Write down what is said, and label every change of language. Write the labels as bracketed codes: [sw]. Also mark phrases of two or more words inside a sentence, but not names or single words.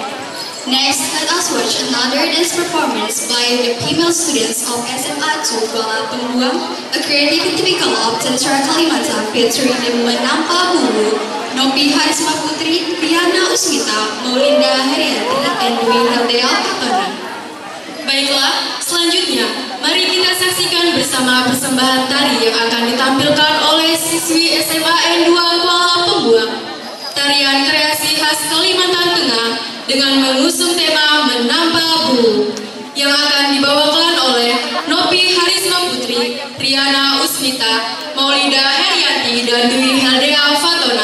[en] Next, let us watch another dance performance by the female students of SMA 2 Kuala Pembuat, a creative typical of Tantra Kalimantan featuring the Menampa Bumbu, Nopi Harisma Putri, Riana Usmita, Maulinda Herianti, and Dwi Heldea Fatona. [id] Baiklah, selanjutnya mari kita saksikan bersama persembahan tari yang akan ditampilkan oleh siswi SMAN 2 Kuala Pembuat. Tarian kreasi khas Kalimantan Tengah dengan mengusung tema Menampa Bulu yang akan dibawakan oleh Nopi Harisma Putri, Riana Usmita, Maulinda Herianti, dan Dwi Heldea Fatona.